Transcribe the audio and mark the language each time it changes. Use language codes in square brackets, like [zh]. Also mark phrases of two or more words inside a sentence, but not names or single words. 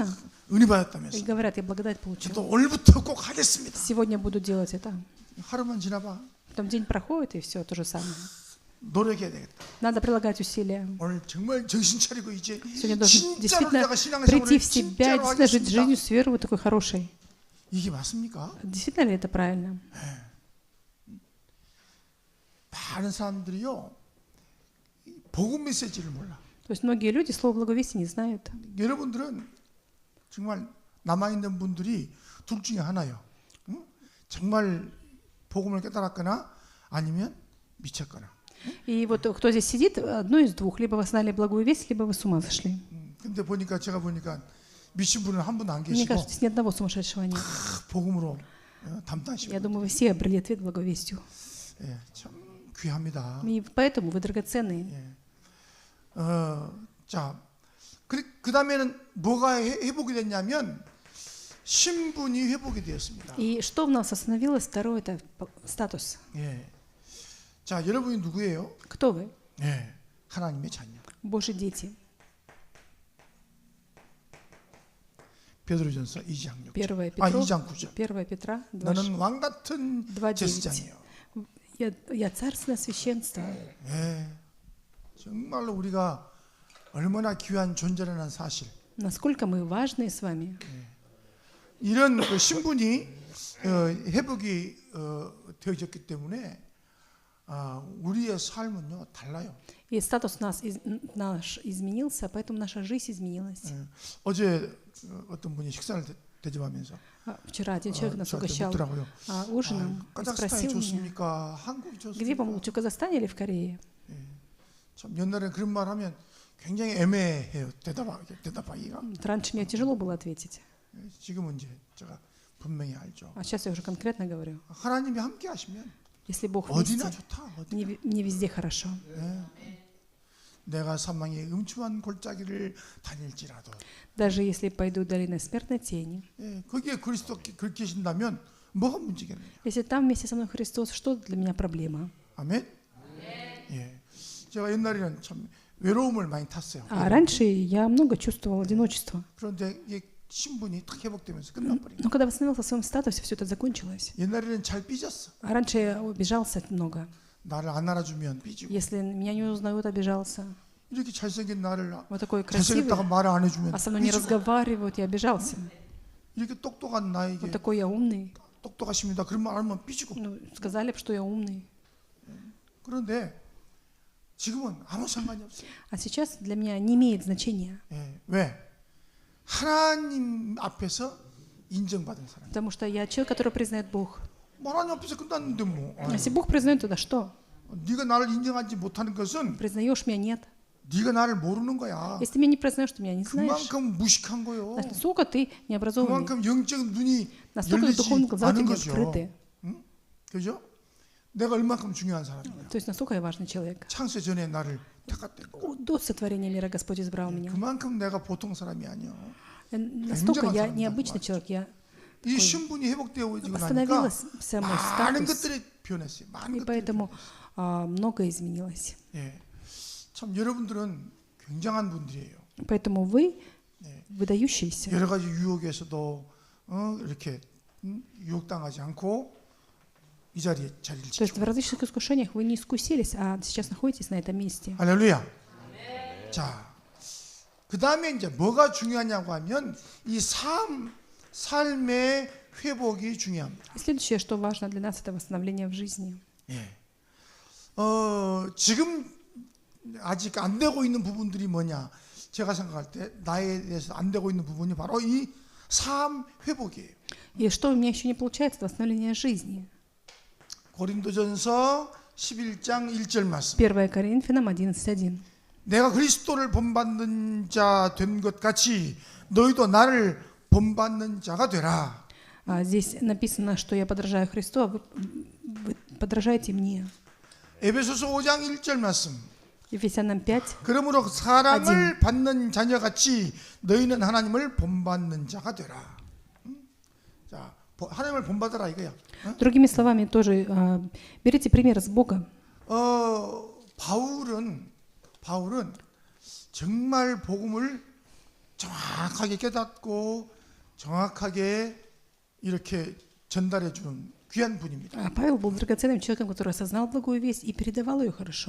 [ko] 은혜 [ru] и [ko] 받았다면서. [ru] говорят, я благодать получил. [ko] 저도 오늘부터 꼭 하겠습니다. [ru] Сегодня буду делать это. [ko] 하루만 지나봐. [ru] Потом день проходит, и все то же самое. [ko] 노력해야 되겠다. [ru] Надо прилагать усилия. [ko] 오늘 정말 정신 차리고 이제 [ru] Сегодня должен [ko] 진짜로 [ru] действительно [ko] 내가 신앙생활을 [ru] прийти в себя, [ko] 진짜로 [ru] действительно жить [ko] 하겠습니다. [ru] жизнью с верой вот такой хорошей. [ko] 이게 맞습니까? [ru] Действительно ли это правильно? [ko] 많은 사람들이요 복음 메시지를 몰라. [ru] То есть многие люди слово благовестия не знают. [ko] 여러분들은 정말 남아 있는 분들이 둘 중에 하나요. 응? 정말 복음을 깨달았거나 아니면 미쳤거나. [ru] И вот кто здесь сидит, одно из двух. Либо вы знали благую весть, либо вы с ума сошли. [ko] 근데 보니까 제가 보니까 미친 분은 한 분도 안 [ru] Мне [ko] 계시고 [ru] кажется, здесь ни одного сумасшедшего нет. [ko] 복음으로 담당하시고 [ru] Я думаю, вы все обрели ответ благовестию. [ko] 예, 참 귀합니다. [ru] И поэтому вы драгоценные. [ko] 예. 자, 그 다음에는 뭐가 회복이 됐냐면 신분이 회복이 되었습니다. [ru] И что в нас остановилось? Второе – это статус. [ko] 예. 자, 여러분이 누구예요? [ru] Кто вы? [ko] 예, 하나님의 자녀. [ru] Божьи дети. [ko] 베드로전서 2장 6절. 1 2장 9절. [ru] Петра, 2, [ko] 너는 왕 같은 [ru] 2:9. [ko] 제사장이요. [ru] Я царственное священство. [ko] 예. 정말로 우리가 얼마나 귀한 존재라는 사실. [ru] Насколько мы важные с вами. [ko] 이런 그 신분이 회복이 되어졌기 때문에 우리의 삶은요 달라요. [ru] И статус наш изменился, поэтому наша жизнь изменилась. [ko] 어제 어떤 분이 식사를 대접하면서 [ru] Вчера один человек нас [ko] 저한테 [ru] угощал [ko] 묻더라고요. [ru] ужином и [ko] 카자흐스탄이 [ru] спросил меня, [ko] 좋습니까? 한국이 [ru] где вам [ko] 좋습니까? [ru] лучше, в Казахстане или в Корее? [ko] 참 옛날에 그런 말 하면 굉장히 애매해요. 대답하기가. [ru] Раньше мне тяжело было ответить, [ko] 지금은 이제 제가 분명히 알죠. [ru] а сейчас я уже конкретно говорю. [ko] 하나님이 함께 하시면 [ru] Если Бог [ko] 어디나 [ru] вместе, [ko] 좋다. 어디나. [ru] мне везде хорошо. [ko] 내가 사망의 음침한 골짜기를 다닐지라도 [ru] Даже если пойду долиной смертной тени. [ko] 거기에 그리스도 계신다면 뭐가 문제겠느냐. [ru] Если там вместе со мной Христос, что для меня проблема? [ko] 아멘. 예. 제가 옛날에는 참 외로움을 많이 탔어요. [ru] А раньше я много чувствовал одиночество. [ko] 그런데 이게 신분이 탁 회복되면서 끝나버린. [ru] Но когда восстановился в своем статусе, все это закончилось. [ko] 옛날에는 잘 삐졌어. [ru] А раньше я обижался много. [ko] 나를 안 알아주면 삐지고. [ru] Если меня не узнают, обижался. [ko] 이렇게 잘생긴 나를 [ru] Вот такой красивый, [ko] 잘생겼다고 말을 안 해주면 [ru] а со мной не [ko] 삐지고. [ru] разговаривают, я обижался. [ko] 이렇게 똑똑한 나에게 [ru] Вот такой я умный. [ko] 똑똑하십니다. 그런 말 하면 삐지고. [ru] Ну, сказали, что я умный. [ko] 그런데 지금은 아무 상관이 없어요. [ru] А сейчас для меня не имеет значения. [ko] 예. 왜? 하나님 앞에서 인정받은 사람. [ru] Потому что я человек, который признает Бог. [ko] 하나님 앞에서 끝났는데 뭐. [ru] Если Бог признает, тогда что? [ko] 네가 나를 인정하지 못하는 것은 [ru] Признаешь меня, нет. [ko] 네가 나를 모르는 거야. [ru] Если ты меня не признаешь, ты меня не знаешь. [ko] 그만큼 무식한 거요. [ru] Значит, насколько ты необразованный, [ko] 그만큼 영적 눈이 [ru] настолько [ko] 열리지 [ru] духовные глаза у [ko] 않은 [ru] тебя не [ko] 거죠. [ru] открыты. [ko] 응? 그죠? 내가 얼마큼 중요한 사람이냐. [ru] То есть насколько я важный человек. [ko] 창세 전에 나를 택했대. [ru] До сотворения мира Господь избрал меня. [ko] 그만큼 내가 보통 사람이 아니야. [ru] Настолько я необычный человек. Я [ko] 이 신분이 회복되어지고 나니까 [ru] восстановился мой [ko] 많은 [ru] статус. [ko] 것들이 변했어요. 많은 [ru] И [ko] 것들이 [ru] поэтому многое изменилось. [ko] 예. 참 여러분들은 굉장한 분들이에요. [ru] Поэтому вы выдающиеся. [ko] 여러 가지 유혹에서도 이렇게 유혹당하지 않고 이 자리에 자리를 [ru] То есть в [ko] 지키고. [ru] различных искушениях вы не искусились, а сейчас находитесь на этом месте. [ko] 할렐루야. 자, 그 다음에 이제 뭐가 중요하냐고 하면 이 삶의 회복이 중요합니다. [ru] И следующее, что важно для нас, это восстановление в жизни. [ko] 예. 지금 아직 안 되고 있는 부분들이 뭐냐? 제가 생각할 때 나에 대해서 안 되고 있는 부분이 바로 이 삶 회복이에요. [ru] И что у меня еще не получается, это восстановление жизни. [ko] 고린도전서 11장 1절 말씀. [ru] 1 Коринфянам 11:1. [ko] 내가 그리스도를 본받는 자 된 것 같이 너희도 나를 본받는 자가 되라. [ru] Здесь написано, что я подражаю Христу, а вы подражаете мне. [ko] 에베소서 5장 1절 말씀. [ru] Ефесянам 5. [ko] 그러므로 사랑을 받는 자녀같이 너희는 하나님을 본받는 자가 되라. 자, 하나님을 본받아라 이거야. [ru] Другими словами, тоже берите пример с Бога. [ko] 바울은 정말 복음을 정확하게 깨닫고 정확하게 이렇게 전달해 주는 귀한 분입니다. [ru] Павел был драгоценным человеком, который осознал благую весть и передавал ее хорошо.